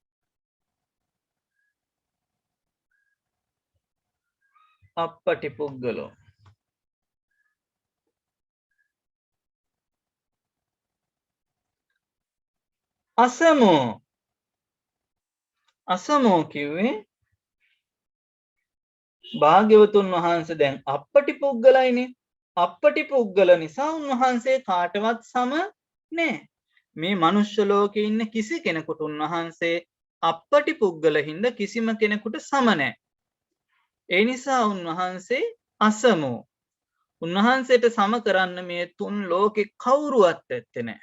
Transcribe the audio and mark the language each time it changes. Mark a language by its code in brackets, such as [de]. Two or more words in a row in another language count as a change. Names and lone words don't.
[pi] අප්පටි පුග්ගලෝ. අසමෝ අසමෝ [si] කිව්වේ භාග්‍යවතුන් වහන්සේ දැන් අප්පටි පුග්ගලයිනේ. [pi] අප්පටි පුග්ගල [si] නිසා උන්වහන්සේ කාටවත් සම නෑ. මේ මනුෂ්‍ය ලෝකේ ඉන්න කිසි කෙනෙකුට උන්වහන්සේ [pi] අප්පටි පුග්ගල [si] හින්දා කිසිම කෙනෙකුට සම නෑ. ඒ නිසා උන්වහන්සේ අසමෝ. උන්වහන්සේට සම කරන්න මේ තුන් ලෝකේ කවුරුවත් ඇත්තේ නෑ.